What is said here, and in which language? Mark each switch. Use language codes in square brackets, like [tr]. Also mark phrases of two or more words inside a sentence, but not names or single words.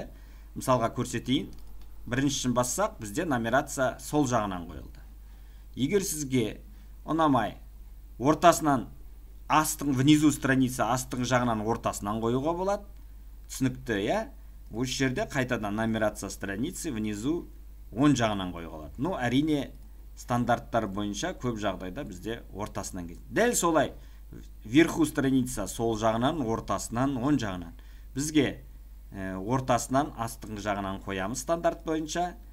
[kk] Мысалға көрсетейін. Біріншісін бассақ, бізде нумерация сол жағынан қойылды. Егер сізге ұнамай, ортасынан астың, [ru] внизу страница [kk] астың жағынан ортасынан қоюға болады. Түсінікті, иә? Осы жерде қайтадан [ru] нумерация страницы внизу [kk] оң жағынан қоюға болады. Әрине стандарттар бойынша көп жағдайда бізде ортасынан келеді. Дәл солай, [ru] вверху страница [kk] сол жағынан, ортасынан, оң жағынан. Бізге ортасынан, астың жағынан қоямыз стандарт бойынша.